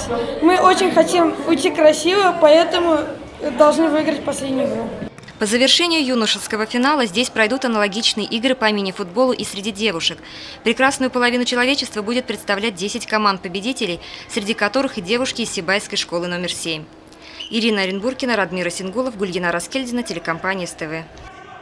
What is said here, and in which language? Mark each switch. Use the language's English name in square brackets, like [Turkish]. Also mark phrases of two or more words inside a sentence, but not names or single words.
[Russian] Мы очень хотим уйти красиво, поэтому должны выиграть последнюю игру. По завершению юношеского финала здесь пройдут аналогичные игры по мини-футболу и среди девушек. Прекрасную половину человечества будет представлять 10 команд победителей, среди которых и девушки из Сибайской школы номер 7. Ирина Оренбургина, Радмир Асингулов, Гульгина Раскельдина, телекомпания СТВ.